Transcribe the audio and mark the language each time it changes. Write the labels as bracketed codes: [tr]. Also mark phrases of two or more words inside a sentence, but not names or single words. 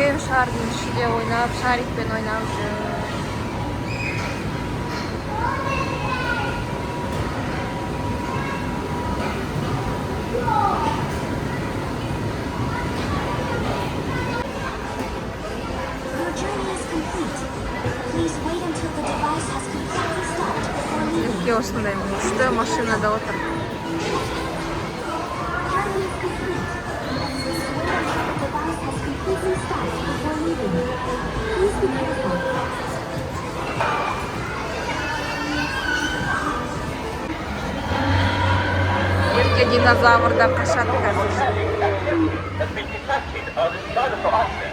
[kk] шардың ішінде ойнап, шарикпен ойнап жүр. [en] Your journey is complete. Please wait until the device has completely stopped before leaving. [kk] Ерке осындай күшті машинада отыр. [en] Journey is complete. Please wait until the device has completely stopped before leaving. Please be careful. [kk] Ерке динозаврдан қашады қазір. [en] Has been detected on the dinosaur Iceland.